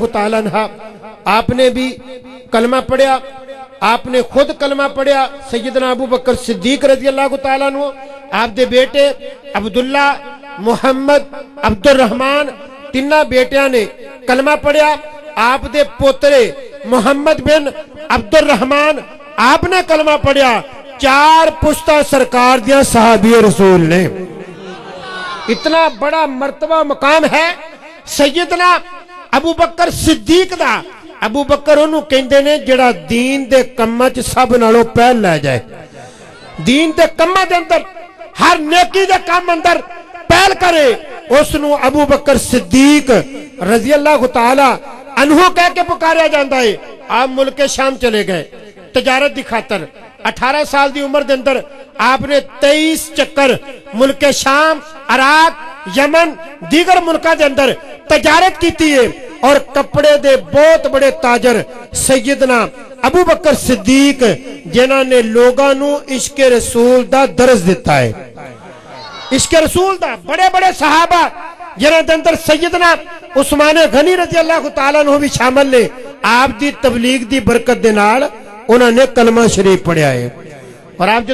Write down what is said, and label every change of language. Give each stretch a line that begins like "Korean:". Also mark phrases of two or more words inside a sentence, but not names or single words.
Arabic: تعالیٰ عنہ
Punjabi: آپ نے بھی کلمہ پڑھیا آپ نے خود کلمہ پڑھیا سیدنا ابو بکر صدیق
Arabic: رضی اللہ تعالیٰ عنہ
Punjabi: آپ دے بیٹے عبداللہ محمد عبدالرحمان تینہ بیٹیاں نے کلمہ پڑھیا آپ دے پوترے محمد بن عبدالرحمان آپ نے کلمہ پڑھیا 4 پشتہ سرکار دیا صحابی رسول نے اتنا بڑا مرتبہ مقام ہے سیدنا ابو بکر صدیق دا ابو بکر انہوں کہندے نے جڑا دین دے کمہ چ سب نالوں پہل لے جائے دین دے کمہ دے اندر ہر نیکی دے کام اندر پہل کرے اس نو ابو بکر صدیق
Arabic: رضی اللہ تعالی عنہ
Punjabi: کہہ کے پکاریا جاندا ہے آپ ملک شام چلے گئے تجارت دی خاطر 18 سال دی عمر دے اندر آپ نے 23 چکر ملک شام عراق یمن دیگر ملکہ دے اندر تجارت کیتی ہے اور کپڑے دے بہت بڑے تاجر سیدنا ابو بکر صدیق جنہاں نے لوگاں نو عشق رسول دا درس دیتا ہے عشق رسول دا بڑے بڑے صحابہ جنہاں دے اندر سیدنا عثمان غنی
Arabic: رضی اللہ تعالیٰ عنہ
Punjabi: بھی شامل نے آپ دی تبلیغ دی برکت دے نال انہوں نے کلمہ شریف پڑھیا ہے اور آپ